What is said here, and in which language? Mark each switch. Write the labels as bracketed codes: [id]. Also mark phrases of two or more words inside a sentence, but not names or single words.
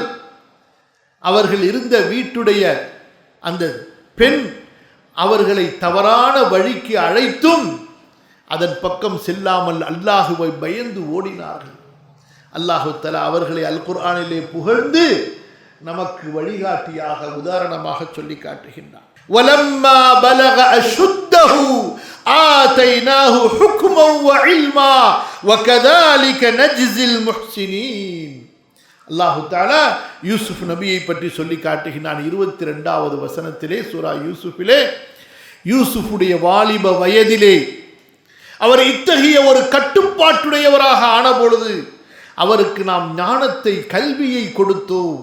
[ta] அவர்கள் இருந்த வீட்டுடைய அந்த பெண் அவர்களை தவறான வழிக்கு அழைத்தும் அதன் பக்கம் செல்லாமல் அல்லாஹுவை பயந்து ஓடினார்கள். [ar] الله تعالى [ta] அவர்களை அல் குர்ஆனிலே புகழ்ந்து நமக்கு வழிகாட்டியாக, உதாரணமாக சொல்லி காட்டுகின்றார். [ar] وَلَمَّا بَلَغَ أَشُدَّهُ آتَيْنَاهُ حُكْمًا وَعِلْمًا وَكَذَلِكَ نَجْزِي الْمُحْسِنِينَ. الله تعالى [ta] யூசுப் நபியை பற்றி சொல்லி காட்டுகிறான். 22வது வசனத்திலே சூரா யூசுஃபிலே, யூசுஃபுடைய வாலிப வயதிலே அவர் இத்தகைய ஒரு கட்டுப்பாட்டுடையவராக ஆன பொழுது, அவருக்கு நாம் ஞானத்தை, கல்வியை கொடுத்தோம்.